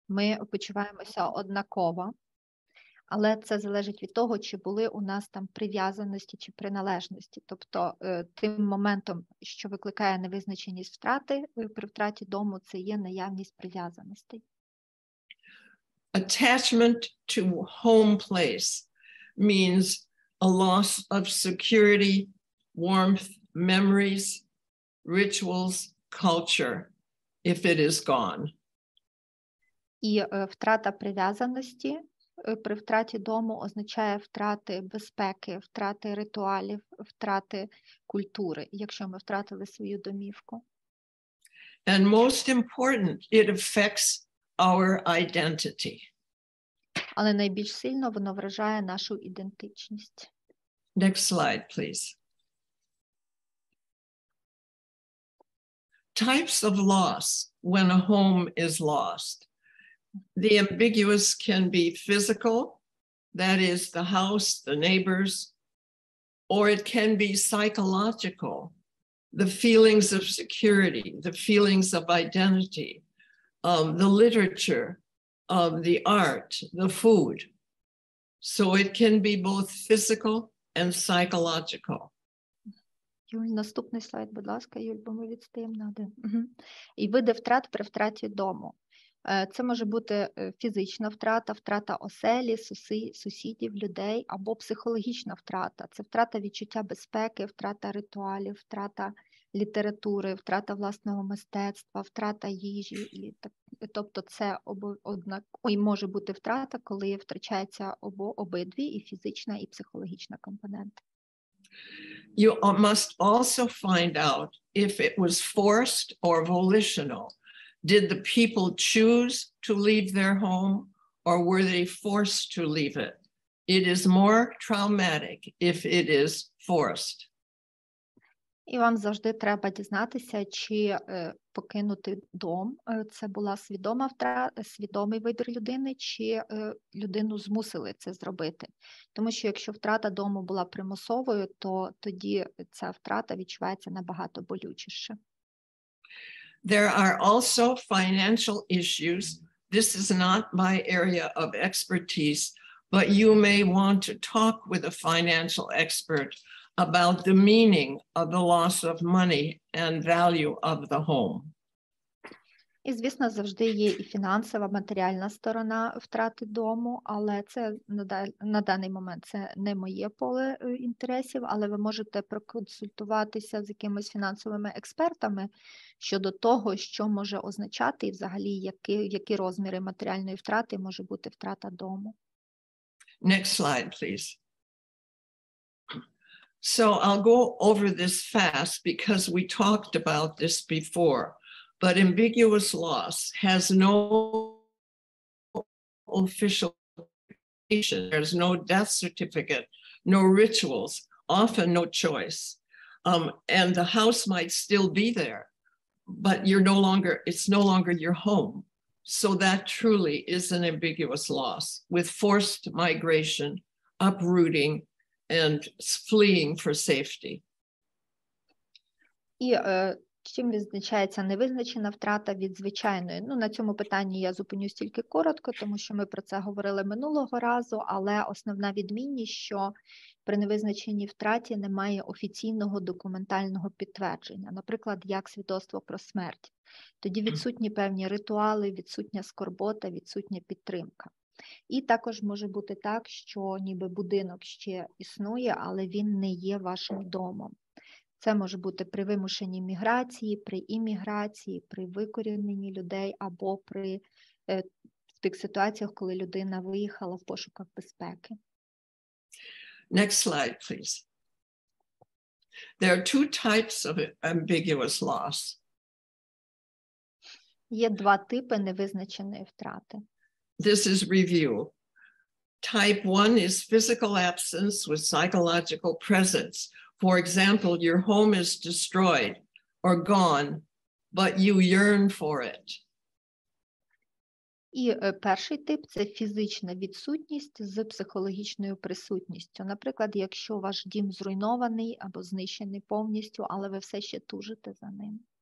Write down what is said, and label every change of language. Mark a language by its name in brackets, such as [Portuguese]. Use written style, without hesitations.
[Ukrainian] ми почуваємося однаково, але це залежить від того, чи були у нас там прив'язаності чи приналежності. Тобто тим моментом, що викликає невизначеність втрати при втраті дому, це є наявність прив'язаностей. [English] Attachment to home place means a loss of security, warmth, memories, rituals, culture, if it is gone. [Ukrainian] І втрата прив'язаності при втраті дому означає втрати безпеки, втрати ритуалів, втрати культури, якщо ми втратили свою домівку. [English] And most important, it affects our identity. [Ukrainian] Але найбільш сильно воно вражає нашу ідентичність. [English] Next slide, please. Types of loss when a home is lost. The ambiguous can be physical, that is the house, the neighbors, or it can be psychological, the feelings of security, the feelings of identity, the literature, the art, the food. So it can be both physical and psychological. [Ukrainian] Юль, наступний слайд, будь ласка, Юль, бо ми відстаємо на один. І види втрат при втраті дому. Це може бути фізична втрата, втрата оселі, сусідів, людей, або психологічна втрата. Це втрата відчуття безпеки, втрата ритуалів, втрата літератури, втрата власного мистецтва, втрата їжі. Тобто це може бути втрата, коли втрачається обидві, і фізична, і психологічна компоненти. [English] You must also find out if it was forced or volitional. Did the people choose to leave their home, or were they forced to leave it? It is more traumatic if it is forced. [Ukrainian] І вам завжди треба дізнатися, чи покинути дом – це була свідомий вибір людини, чи людину змусили це зробити. Тому що якщо втрата дому була примусовою, то тоді ця втрата відчувається набагато болючіше. [English] There are also financial issues. This is not my area of expertise, but you may want to talk with a financial expert about the meaning of the loss of money and value of the home. [Ukrainian] І, звісно, завжди є і фінансова, матеріальна сторона втрати дому, але це на даний момент це не моє поле інтересів, але ви можете проконсультуватися з якимись фінансовими експертами щодо того, що може означати і взагалі які розміри матеріальної втрати може бути втрата дому. [English] Next slide, please. So I'll go over this fast because we talked about this before, but ambiguous loss has no official certification. There's no death certificate, no rituals, often no choice. And the house might still be there, but it's no longer your home. So that truly is an ambiguous loss with forced migration, uprooting, and fleeing for safety. [Ukrainian] І чим відзначається невизначена втрата від звичайної? На цьому питанні я зупинюсь тільки коротко, тому що ми про це говорили минулого разу, але основна відмінність, що при невизначеній втраті немає офіційного документального підтвердження, наприклад, як свідоцтво про смерть. Тоді відсутні певні ритуали, відсутня скорбота, відсутня підтримка. І також може бути так, що ніби будинок ще існує, але він не є вашим домом. Це може бути при вимушеній міграції, при імміграції, при викоріненні людей або при тих ситуаціях, коли людина виїхала в пошуках безпеки. [English] Next slide, please. There are two types of ambiguous loss. [Ukrainian] Є два типи невизначеної втрати. [English] This is review. Type 1 is physical absence with psychological presence. For example, your home is destroyed or gone, but you yearn for it. [Ukrainian] І перший тип – це фізична відсутність з психологічною присутністю. Наприклад, якщо ваш дім зруйнований або знищений повністю, але ви все ще тужите за ним.